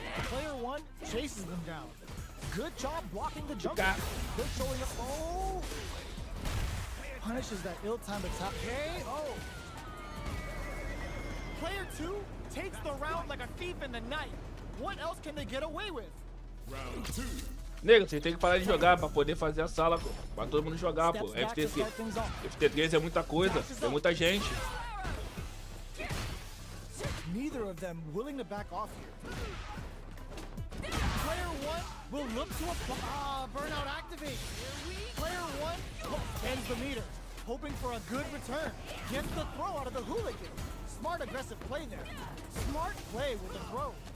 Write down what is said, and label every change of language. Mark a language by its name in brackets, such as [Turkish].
[English] Player 1 chases them down. Good job blocking the jump. They're showing up. Oh! Punishes that ill-timed attack. KO! Player 2 takes the round like a thief in the night. What else can they get away with? Round 2. [Portuguese] Nego, vocês tem que parar de jogar pra poder fazer a sala, pô. Pra todo mundo jogar, pô. FT3 é muita coisa, tem muita gente. [English] Neither of them willing to back off here. Player 1 will look to a burnout activate. Player 1 bends the meter, hoping for a good return. Gets the throw out of the hooligan. Smart aggressive play there. Smart play with the throw.